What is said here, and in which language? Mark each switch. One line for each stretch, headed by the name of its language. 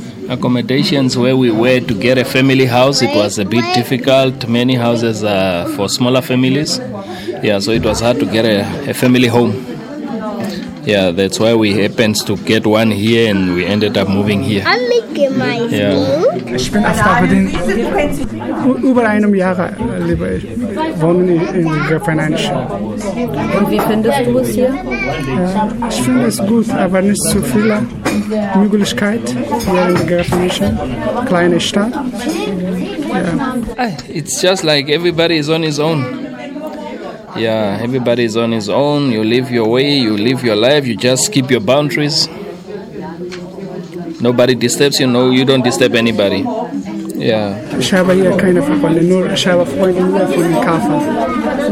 English: Accommodations where we were to get a family house, it was a bit difficult. Many houses are for smaller families. Yeah, so it was hard to get a family home. Yeah, that's why we happened to get one here and we ended up moving here. I'm making my school.
German: Ich bin erst da für den, über einem Jahr lieber ich wohne in Grafenstein. Und wie findest du es hier? Ich finde es gut, aber nicht so viele Möglichkeiten hier in Grafenstein, kleine Stadt.
English: It's just like everybody is on his own. Yeah, everybody is on his own. You live your way, you live your life, you just keep your boundaries. Nobody disturbs you, no, you don't disturb anybody. Yeah.
German: Ich habe hier keine Freunde, nur ich habe Freunde nur von dem Kaffee.